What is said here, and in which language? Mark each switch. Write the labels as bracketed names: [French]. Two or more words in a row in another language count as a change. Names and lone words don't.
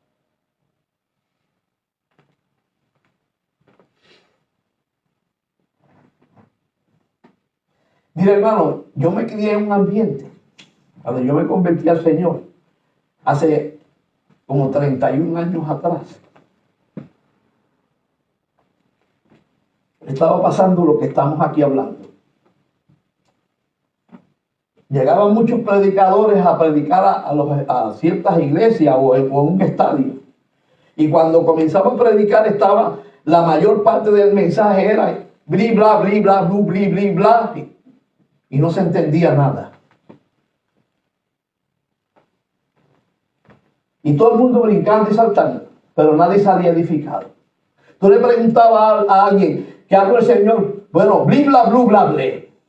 [Spanish] Mira, hermano, yo me crié en un ambiente, cuando yo me convertí al Señor, hace como 31 años atrás, estaba pasando lo que estamos aquí hablando. Llegaban muchos predicadores a predicar a ciertas iglesias o en un estadio. Y cuando comenzaba a predicar, la mayor parte del mensaje era bli, bla, bli, bla, blu, bli, bli, bla, y no se entendía nada. Y todo el mundo brincando y saltando, pero nadie salía edificado. Tú le preguntabas a alguien que habló el Señor, bueno, blibla, blu, bla, ble.